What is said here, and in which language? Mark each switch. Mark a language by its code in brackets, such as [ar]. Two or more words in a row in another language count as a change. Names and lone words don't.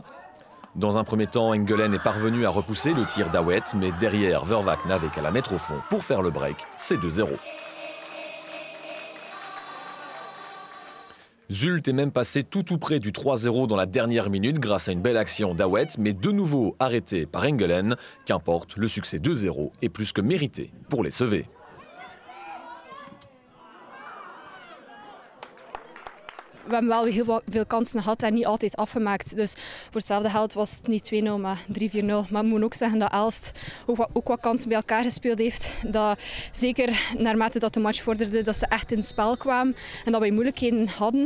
[fr] Dans un premier temps, Engelen est parvenu à repousser le tir d'Awet, mais derrière, Vervaak n'avait qu'à la mettre au fond pour faire le break. C'est 2-0. Zulte est même passé tout près du 3-0 dans la dernière minute grâce à une belle action d'Awet, mais de nouveau arrêté par Engelen. Qu'importe, le succès 2-0 est plus que mérité pour les SEV. [nl] We hebben wel heel veel kansen gehad en niet altijd afgemaakt. Dus voor hetzelfde geld was het niet 2-0, maar 3-4-0. Maar ik moet ook zeggen dat Aalst ook wat kansen bij elkaar gespeeld heeft. Dat zeker naarmate dat de match vorderde, dat ze echt in het spel kwamen en dat wij moeilijkheden hadden.